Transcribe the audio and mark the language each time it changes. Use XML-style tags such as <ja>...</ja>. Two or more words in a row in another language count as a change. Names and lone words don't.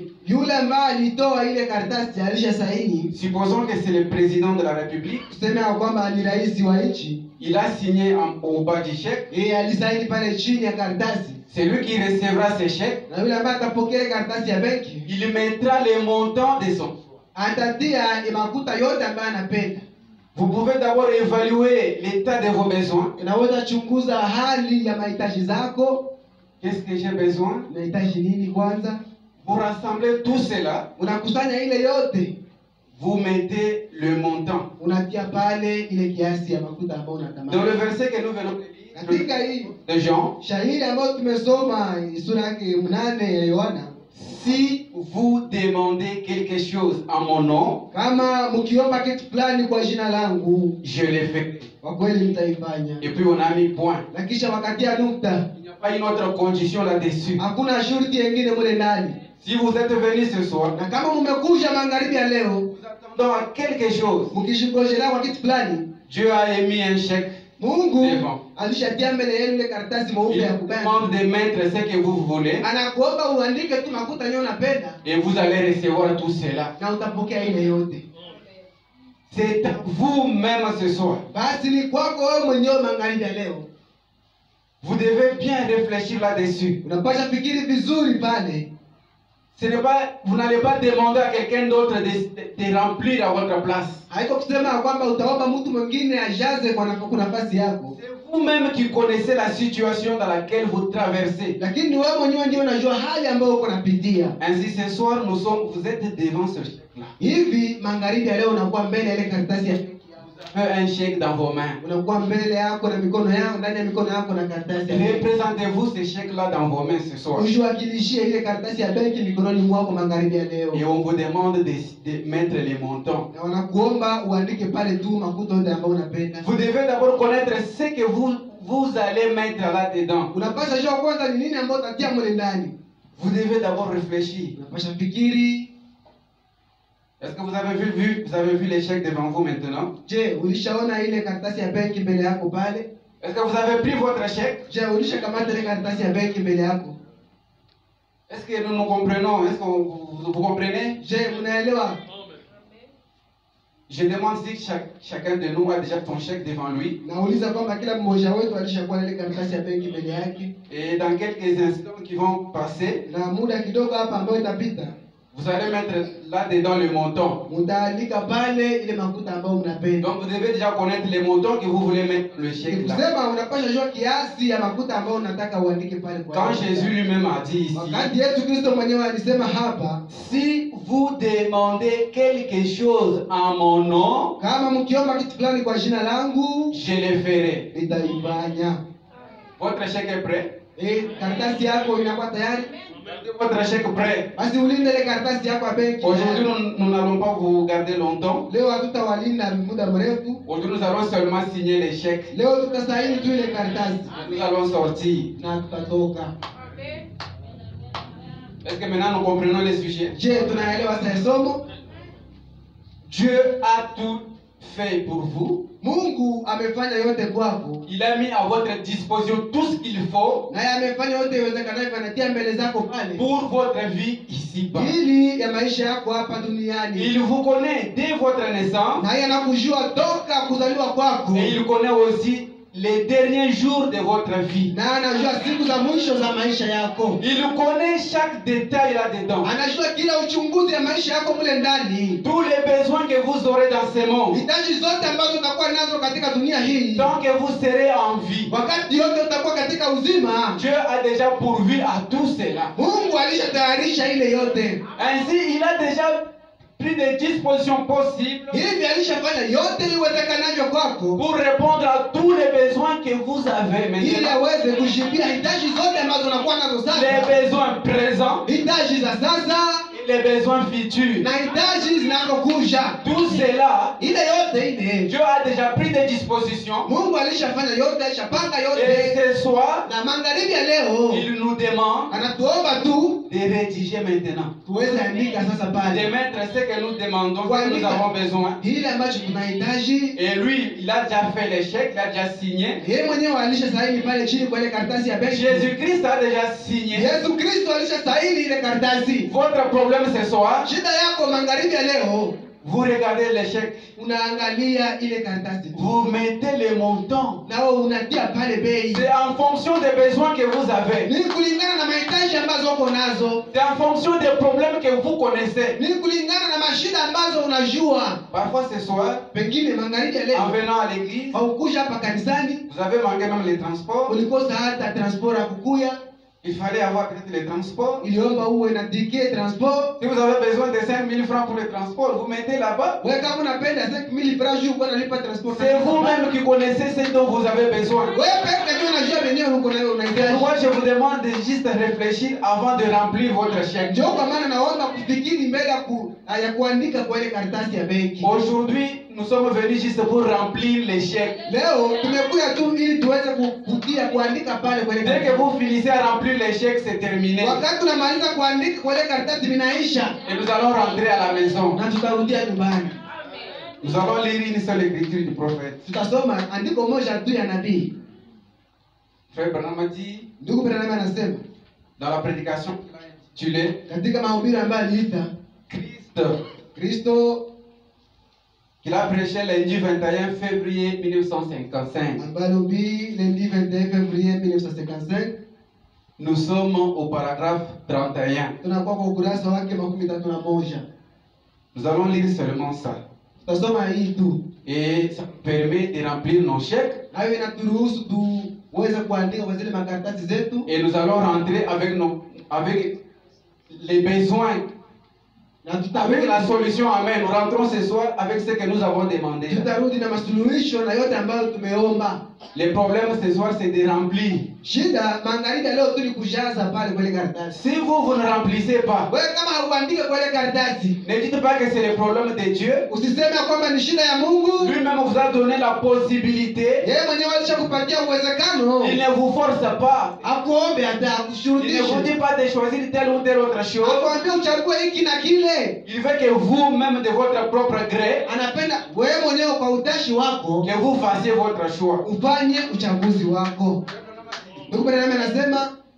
<sw>Yule ambaye alitoa ile karatasi alisha saini.</sw> <fr>Supposons que c'est le président de la République.</fr> <sw>Tuseme ya kwamba ni rais wa nchi.</sw> <fr>Il a signé au bas du chèque.</fr> <sw>Yeye alisaini pale chini ya karatasi.</sw> <fr>C'est lui qui recevra ce chèque.</fr> <sw>Na yule ambaye atapokea ile karatasi ya benki</sw> <fr>Il mettra les montants de son choix.</fr> <sw>atatia makuta yote ambayo anapenda.</sw> <fr>Vous pouvez d'abord évaluer l'état de vos besoins.</fr> <sw>Unaweza chunguza hali ya mahitaji zako.</sw> <fr>Qu'est-ce que j'ai besoin?</fr> <sw>Unahitaji nini kwanza?</sw> <fr>Vous rassemblez tout cela.</fr> <sw>Unakusanya ile yote.</sw> <fr>Vous mettez le montant.</fr> <sw>Unatia pale ile kiasi ya makuta ambayo unatamani.</sw> <fr>Dans le verset que nous venons de lire,</fr> <sw>Katika hii</sw> <fr>de Jean,</fr> <sw>shahiri ambayo tumesoma sura yake 8 ya Yohana,</sw> <fr>si vous demandez quelque chose en mon nom,</fr> <sw>kama mkiomba kitu fulani kwa jina langu,</sw> <fr>je le fais.</fr> <sw>kwa kweli mtaifanya.</sw> <fr>Et puis on a mis point.</fr> <sw>Na kisha wakatia nukta.</sw> <fr>Il n'y a pas une autre condition là-dessus.</fr> <sw>Hakuna shurti nyingine mule ndani.</sw> <fr>Si vous êtes venu ce soir,</fr> <sw>Na kama mmekuja magharibi ya leo</sw> <fr>vous attendons à quelque chose,</fr> <sw>mkishingojelea kwa kitu fulani,</sw> <fr>Dieu a émis un chèque.</fr> <sw>Mungu</sw> <fr>Devant.</fr> <sw>alishatia mbele yenu ile karatasi</sw> <fr>Il</fr> <sw>mweupe ya</sw> <fr>vous</fr> <sw>kubanki.</sw> <fr>demande de mettre ce que vous voulez</fr> <sw>Anakuomba uandike tu makuta yenyewe unapenda</sw> <fr>et vous allez recevoir tout cela.</fr> <sw>na utapokea ile yote.</sw> <fr>C'est à vous-même ce soir.</fr> <sw>Basi ni kwako wewe mwenyewe magharibi ya leo.</sw> <fr>Vous devez bien réfléchir là-dessus.</fr> <sw>Unapaswa fikiri vizuri pale.</sw> <fr>Ce n'est pas, vous n'allez pas demander à quelqu'un d'autre de remplir à votre place.</fr> <sw>Haiko kusema kwamba utaomba mtu mwingine ajaze kwa nafasi yako.</sw> <fr>C'est vous-même qui connaissez la situation dans laquelle vous traversez.</fr> <sw>Lakini wewe mwenyewe ndio unajua hali ambayo uko napitia.</sw> <fr>Ainsi ce soir, vous êtes devant ce chèque-là.</fr> <sw>Hivi magharibi ya leo unakuwa mbele ya ile karatasi ya</sw> <fr>Vous avez un chèque dans vos mains.</fr> <sw>Unakuwa mbele yako na mikono yako, ndani ya mikono yako na karatasi ya benki.</sw> <fr>Représentez-vous ce chèque-là dans vos mains ce soir.</fr> <sw>Ujiwakilishie ile karatasi ya benki mikononi mwako magharibi ya leo.</sw> <fr>Et on vous demande de mettre les montants.</fr> <sw>Na wanakuomba uandike pale tu makuta yote ambayo unapenda.</sw> <fr>Vous devez d'abord connaître ce que vous allez mettre là-dedans.</fr> <sw>Unapaswa jua kwanza ni nini ambayo utatia mle ndani.</sw> <fr>Vous devez d'abord réfléchir.</fr> <sw>Unapaswa fikiri.</sw> <fr>Est-ce que vous avez vu les chèques devant vous maintenant?</fr> <sw>Je, ulishaona ile karatasi ya benki mbele yako pale?</sw> <fr>Est-ce que vous avez pris votre chèque?</fr> <sw>Je, ulishakamata ile karatasi ya benki mbele yako?</sw> <fr>Est-ce que nous comprenons? Est-ce que vous comprenez?</fr> <sw>Je, unaelewa?</sw> <fr>Je demande si chacun de nous a déjà son chèque devant lui.</fr> <sw>Nauliza kwamba kila mmoja wetu alishakuwa na ile karatasi ya benki mbele yake.</sw> <fr>Et dans quelques instants qui vont passer,</fr> <sw>Na muda kidogo hapa ambayo itapita,</sw> <fr>vous allez mettre là-dedans le montant.</fr> <sw>mtaandika pale ile makuta ambayo mnapenda.</sw> <fr>Donc vous devez déjà connaître les montants que vous voulez mettre dans le chèque là.</fr> <sw>Kusema unapaswa jua kiasi ya makuta ambayo unataka uandike pale kwa.</sw> <fr>Quand Jésus lui-même a dit ici,</fr> <sw>Wakati Yesu Kristo mwenyewe alisema hapa,</sw> <fr>si vous demandez quelque chose en mon nom,</fr> <sw>kama mkiomba kitu fulani kwa jina langu,</sw> <fr>je le ferai.</fr> <sw>nitaifanya.</sw> <fr>Votre chèque est prêt?</fr> <sw>Karatasi yako inakuwa tayari?</sw> <fr>Votre chèque prêt?</fr> <sw>Basi ulinde ile karatasi yako ya benki.</sw> <fr>Aujourd'hui, nous n'allons pas vous garder longtemps.</fr> <sw>Leo hatutawalinda muda mrefu.</sw> <fr>Aujourd'hui, nous allons seulement signer les chèques.</fr> <sw>Leo tutasaini tu ile karatasi</sw> <fr>Nous allons sortir.</fr> <sw>na tutatoka.</sw> <fr>Est-ce que maintenant nous comprenons les sujets?</fr> <sw>Je, tunaelewa sasa somo?</sw> <fr>Dieu a tout fait pour vous.</fr> <sw>Mungu amefanya yote kwako.</sw> <fr>Il a mis à votre disposition tout ce qu'il faut</fr> <sw>Na amefanya yote iwezekanavyo, anatia mbele zako pale.</sw> <fr>pour votre vie ici-bas.</fr> <sw>Ili ya maisha yako hapa duniani.</sw> <fr>Il vous connaît dès votre naissance</fr> <sw>Na yeye anakujua toka kuzaliwa kwako.</sw> <fr>et il connaît aussi les derniers jours de votre vie.</fr> <sw>Na anajua siku za mwisho za maisha yako.</sw> <fr>Il connaît chaque détail là-dedans.</fr> <sw>Anajua kila uchunguzi ya maisha yako mule ndani.</sw> <fr>Tous les besoins que vous aurez dans ce monde.</fr> <sw>Hitaji zote ambazo utakuwa nazo katika dunia hii.</sw> <fr>Tant que vous serez en vie.</fr> <sw>Wakati yote utakuwa katika uzima.</sw> <fr>Dieu a déjà pourvu à tout cela.</fr> <sw>Mungu alishatayarisha ile yote.</sw> <fr>Ainsi, il a déjà pris des dispositions possibles</fr> <sw>Hivi alishafanya yote iwezekanavyo kwako.</sw> <fr>pour répondre à tous les besoins que vous avez</fr> <sw>Ili</sw> <fr>maintenant.</fr> <sw>aweze kujibia hitaji zote ambazo unakuwa nazo</sw> <fr>Les</fr> <sw>sasa.</sw> <fr>besoins présents</fr> <sw>Hitaji za sasa</sw> <fr>et les besoins futurs.</fr> <sw>na hitaji zinazokuja.</sw> <fr>Tout cela,</fr> <sw>Ile yote ile</sw> <fr>Dieu a déjà pris des dispositions.</fr> <sw>Mungu alishafanya yote, alishapanga</sw> <fr>Et</fr> <sw>yote.</sw> <fr>ce soir,</fr> <sw>Na magharibi ya leo</sw> <fr>il nous demande</fr> <sw>anatuomba tu</sw> <fr>de rédiger maintenant.</fr> <sw>tuweze andika sasa</sw> <fr>De</fr> <sw>pale</sw> <fr>mettre ce que nous demandons, ce que nous avons besoin.</fr> <sw>ile ambacho tunahitaji.</sw> <fr>Et lui, il a déjà fait les chèques, il a déjà signé.</fr> <sw>Yeye mwenyewe alishasaini pale chini kwa ile karatasi ya benki.</sw> <fr>Jésus-Christ a déjà signé.</fr> <sw>Yesu Kristo alishasaini ile karatasi.</sw> <fr>Votre problème ce soir,</fr> <sw>Shida yako magharibi ya leo,</sw> <fr>vous regardez les chèques,</fr> <sw>unaangalia ile karatasi tu.</sw> <fr>vous mettez les montants.</fr> <sw>Nao unatia pale bei.</sw> <fr>C'est en fonction des besoins que vous avez.</fr> <sw>Ni kulingana na mahitaji ambazo uko nazo.</sw> <fr>C'est en fonction des problèmes que vous connaissez.</fr> <sw>Ni kulingana na mashida ambazo unajua.</sw> <fr>Parfois ce soir,</fr> <sw>Pengine magharibi ya</sw> <fr>en</fr> <sw>leo</sw> <fr>venant à l'église,</fr> <sw>haukuja hapa kanisani,</sw> <fr>vous avez manqué même les transports.</fr> <sw>ulikosa hata transport ya kukuya,</sw> <fr>Il fallait avoir peut-être les transports.</fr> <sw>iliomba uwe na</sw> <fr>ticket transport. Si vous avez besoin de 5 000 francs pour le transport, vous mettez là-bas.</fr> <sw>Wewe kama unapenda 5000 francs juu kwa nalipa transport.</sw> <fr>C'est vous-même qui connaissez ce dont vous avez besoin.</fr> <sw>Wewe peke yako unajua wenyewe uko nayo</sw> <fr>C'est</fr> <sw>unahitaji.</sw> <fr>pourquoi je vous demande de juste réfléchir avant de remplir votre chèque.</fr> <sw>Ndio kwa maana naomba kufikiri mbele ya kuandika kwa ile karatasi ya benki.</sw> <fr>Aujourd'hui, nous sommes venus juste pour remplir les chèques.</fr> <sw>Leo tumekuja tu ili tuweze kutia kuandika pale kwa ile</sw> <fr>Dès que</fr> <sw>karatasi.</sw> <fr>vous finissez à remplir les chèques, c'est terminé.</fr> <sw>Wakati tunamaliza kuandika kwa ile karatasi vinaisha</sw> <fr>Et nous allons rentrer à la maison.</fr> <sw>na tutarudia nyumbani.</sw> <fr>Nous allons lire une seule écriture du prophète.</fr> <sw>Tutasoma andiko moja tu ya nabii.</sw> <fr>Frère Branham a dit,</fr> <sw>Ndugu Branham anasema</sw> <fr>dans la prédication qu'il a intitulée</fr> <sw>katika mahubiri ambayo aliita</sw> <fr>Christ,</fr> <sw>Kristo,</sw> <fr>qu'il a prêché lundi 21 février 1955.</fr> <sw>ambayo alihubiri</sw> <fr>lundi 21 février 1955. Nous sommes au paragraphe 31.</fr> <sw>Tunakuwa kwa ukurasa wake 31.</sw> <fr>Nous allons lire seulement ça.</fr> <sw>Tutasoma hii tu.</sw> <fr>Et ça nous permet de remplir nos chèques.</fr> <sw>Hayo inaturuhusu tuweze kuandika kwa zile makaratasi zetu.</sw> <fr>Et nous allons rentrer avec les besoins</fr> <sw>Na</sw> <fr>Avec la solution, amen. Nous rentrons ce soir avec ce que nous avons demandé.</fr> <sw>tutarudi na masuluhisho na yote ambayo tumeomba.</sw> <fr>Le problème ce soir, c'est de remplir.</fr> <sw>Shida magharibi leo tu ni kujaza pale kwa ile karatasi.</sw> <fr>Si vous ne remplissez pas,</fr> <sw>Wewe kama hauandike kwa ile karatasi,</sw> <fr>ne dites pas que c'est le problème de Dieu.</fr> <sw>usiseme kwamba ni shida ya Mungu.</sw> <fr>Lui-même vous a donné la possibilité.</fr> <sw>Yeye mwenyewe alishakupatia uwezekano.</sw> <fr>Il ne vous force pas.</fr> <sw>Akuombe hata</sw> <fr>Il ne vous</fr> <sw>akushurutishe.</sw> <fr>dit pas de choisir telle ou telle autre chose.</fr> <sw>Akwambia uchague hiki na kile.</sw> <fr>Il veut que vous-même, de votre propre gré,</fr> <sw>Anapenda wewe mwenyewe kwa utashi wako</sw> <fr>que vous fassiez votre choix.</fr> <sw>ufanye uchaguzi wako. Ndugu Branham anasema,</sw>